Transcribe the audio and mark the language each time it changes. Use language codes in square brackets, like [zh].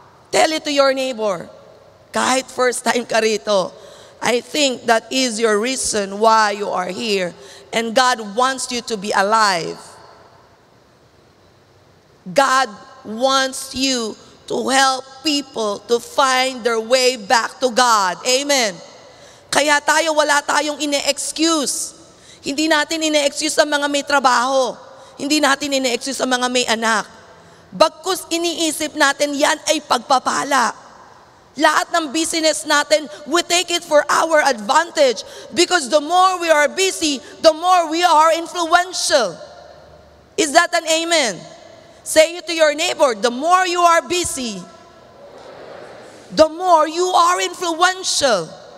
[en] Tell it to your neighbor. [tl] Kahit first time ka rito, [en] I think that is your reason why you are here. And God wants you to be alive. God wants you to help people to find their way back to God. [tl] Amen. Kaya wala tayong ine-excuse. Hindi natin ine-excuse ang mga may trabaho. Hindi natin ine-excuse ang mga may anak. Bagkus iniisip natin yan ay pagpapala. Lahat ng business natin, [en] we take it for our advantage. Because the more we are busy, the more we are influential. Is that an amen? Say it to your neighbor, the more you are busy, the more you are influential.